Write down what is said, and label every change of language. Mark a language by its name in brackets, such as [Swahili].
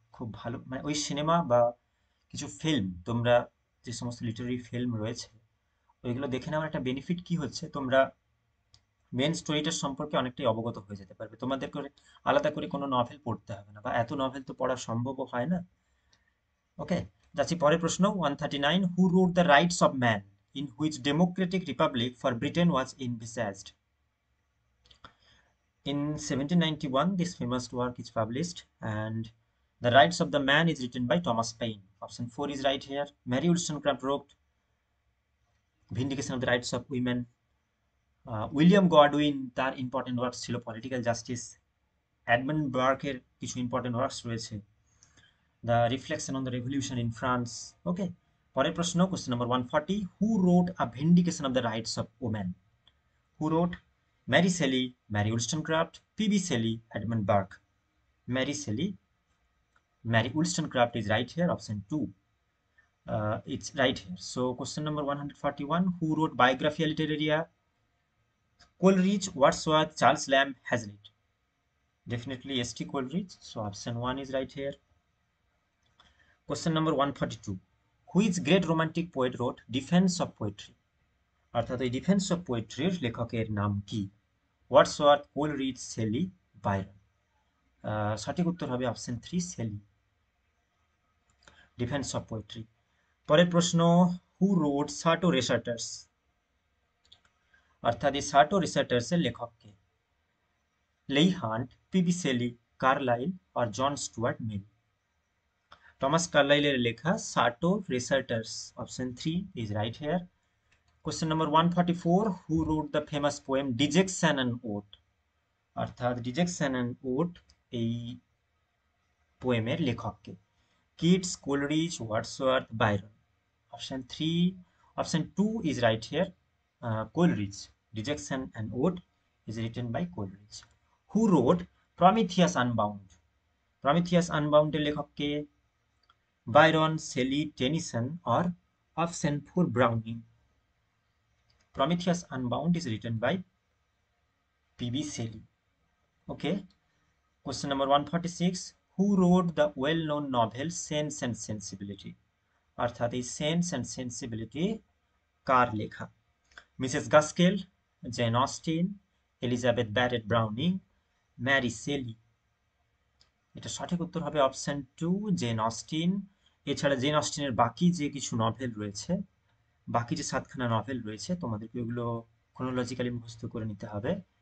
[Bangla] খুব ভালো, মানে ওই সিনেমা বা কিছু ফিল্ম তোমরা, যে সমস্ত লিটারারি ফিল্ম রয়েছে ওইগুলো দেখে নেওয়ার একটা বেনিফিট কি হচ্ছে, তোমরা মেন স্টোরিটার সম্পর্কে অনেকটাই অবগত হয়ে যেতে পারবে। তোমাদের করে আলাদা করে কোনো নভেল পড়তে হবে না, বা এত নভেল তো পড়া সম্ভবও হয় না। [English] okay, [Bangla] যাচ্ছি পরের প্রশ্ন [English] 139, who wrote the rights of man in which democratic republic for Britain was envisaged? In 1791 this famous work is published, and the rights of the man is written by Thomas Paine. Option 4 is right here. Mary Wollstonecraft wrote Vindication of the Rights of Women. [Bangla] William Godwin তার important works ছিল political justice. Edmund বার্কের কিছু important works রয়েছে, the reflection on the revolution in France. [English] okay, [Bangla] পরের প্রশ্ন, [English] Question number 140, who wrote a vindication of the rights of women? Who wrote? Mary Shelley, Mary Wollstonecraft, P.B. Shelley, Edmund Burke. Mary Shelley, Mary Wollstonecraft is right here, option 2. It's right here. So question number 141, who wrote Biographia Literaria? Coleridge, Wordsworth, Charles Lamb, Hazlitt. Definitely S.T. Coleridge, so option 1 is right here. Question number 142, which great romantic poet wrote Defense of Poetry? [Bangla] অর্থাৎ এই defence of পোয়েট্রির লেখকের নাম কি? Wordsworth, Coleridge, Shelley, Byron. সঠিক উত্তর হবে option 3, Shelley, defence of poetry. পরের প্রশ্ন, [English] Who wrote Sartor Resartus? [Bangla] অর্থাৎ এই সার্টো রেসার্টার্স এর লেখক কে? লেই হান্ট, পিবি শেলি, কার্লাইল আর জন স্টুয়ার্ট মিল। টমাস কার্লাইলের লেখা সার্টো রেসার্টার্স, [English] Option 3 is right here. Question number 144, who wrote the famous poem dejection and ode? [Bangla] অর্থাৎ ডিজেকশন অ্যান্ড ওড এই পোয়েমের লেখক কে? Kitts, Coleridge, Wordsworth, Byron. [English] Option 3, option 2 is right here. Coleridge. Rejection and Ode is written by Coleridge. Who wrote Prometheus Unbound? [Bangla] Prometheus Unbound এর লেখক কে? [English] Byron, Shelley, Tennyson or option 4 Browning? Prometheus Unbound is written by P.B. Shelley. Okay. Question number 146, who wrote the well-known novel Sense and Sensibility? [Bangla] অর্থাৎ এই sense and sensibility কার লেখা? Mrs গাস্কেল, gen Austin, Elizabeth Barrett Browning, Mary Shelley. এটা সঠিক উত্তর হবে option 2, gen Austin. এছাড়া gen অস্টিনের বাকি যে কিছু নভেল রয়েছে, বাকি যে 7খানা নভেল রয়েছে, তোমাদেরকে ওগুলো ক্রোনোলজিক্যালি মুখস্থ করে নিতে হবে।